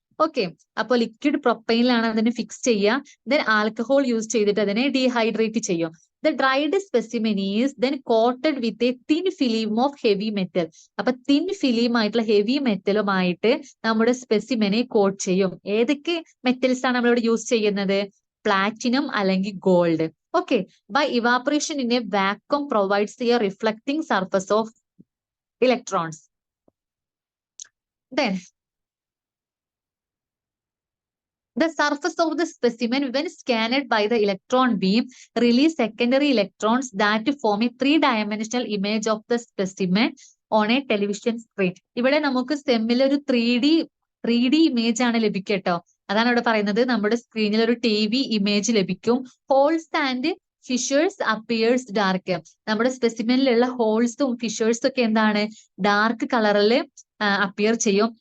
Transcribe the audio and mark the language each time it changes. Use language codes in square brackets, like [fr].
[ml] Okay, അപ്പോൾ liquid പ്രൊപ്പൈനിലാണ് അതിനെ fix ചെയ്യുക, ദെൻ ആൽക്കഹോൾ യൂസ് ചെയ്തിട്ട് അതിനെ ഡീഹൈഡ്രേറ്റ് ചെയ്യും. [en] The dried specimen is then coated with a thin film of heavy metal. [ml] അപ്പൊ തിൻ ഫിലിം ആയിട്ടുള്ള ഹെവി മെറ്റലുമായിട്ട് നമ്മുടെ സ്പെസിമെനെ കോട്ട് ചെയ്യും. ഏതൊക്കെ മെറ്റൽസ് ആണ് നമ്മളിവിടെ യൂസ് ചെയ്യുന്നത്? പ്ലാറ്റിനം അല്ലെങ്കിൽ gold. [en] Okay, by evaporation in a vacuum provides a reflecting surface of electrons. Then, the surface of the specimen when scanned by the electron beam release secondary electrons that form a three-dimensional image of the specimen on a television screen. [ml] ഇവിടെ നമുക്ക് സെമ്മിൽ ഒരു 3D image ആണ് ലഭിക്കട്ടോ. അതാണ് ഇവിടെ പറയുന്നത്. നമ്മുടെ സ്ക്രീനിൽ ഒരു TV ഇമേജ് ലഭിക്കും. [en] Holes and fissures appears dark. [ml] നമ്മുടെ സ്പെസിമെനിലുള്ള ഹോൾസും ഫിഷേഴ്സും ഒക്കെ എന്താണ്? ഡാർക്ക് കളറിൽ അപ്പിയർ ചെയ്യും.